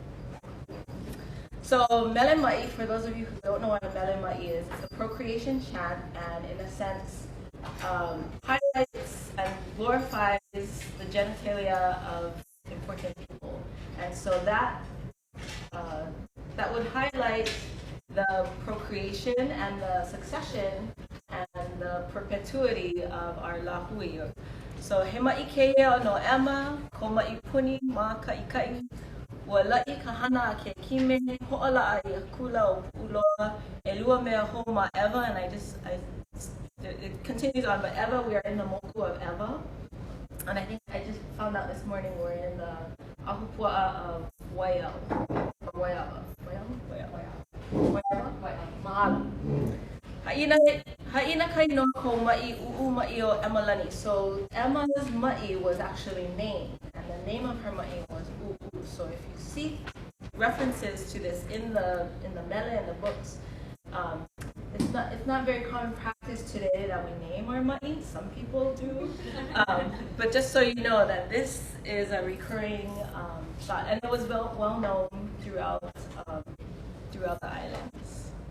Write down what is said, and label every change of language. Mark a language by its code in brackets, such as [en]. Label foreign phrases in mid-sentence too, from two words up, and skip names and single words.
[en] So Mele Ma'i, for those of you who don't know what a Mele Ma'i is, it's a procreation chant, and in a sense highlights and glorifies the genitalia of important people. And so that would highlight the procreation and the succession and the perpetuity of our lahui. [haw] So he ma'i keia no ema, ko ma'i puni ma ka'ikai, wa la'i ka hana ke kime, ho'ola'a i kula o pu'uloa, e lua mea ho ma Eva, [en] and it continues on, but Eva, we are in the moku of Eva. And I think I just found out this morning we're in the ahupua'a of Waiau, or Waiawa. [haw] Mahalo. Ha'ina kai no ko ma'i u'u ma'i o Emalani. [en] So Emma's ma'i was actually named, and the name of her ma'i was u'u. So if you see references to this in the mele and the books, it's not very common practice today that we name our ma'i. Some people do, but just so you know that this is a recurring thought, and it was well known throughout the islands.